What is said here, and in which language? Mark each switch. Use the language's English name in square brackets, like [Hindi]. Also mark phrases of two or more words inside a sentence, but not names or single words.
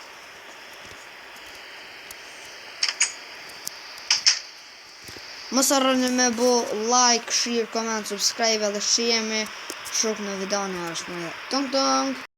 [Albanian] Mos harroni me bo [English] like, share, comment, subscribe [Albanian] edhe shihemi shok në videon e ardhshme. Tong tong.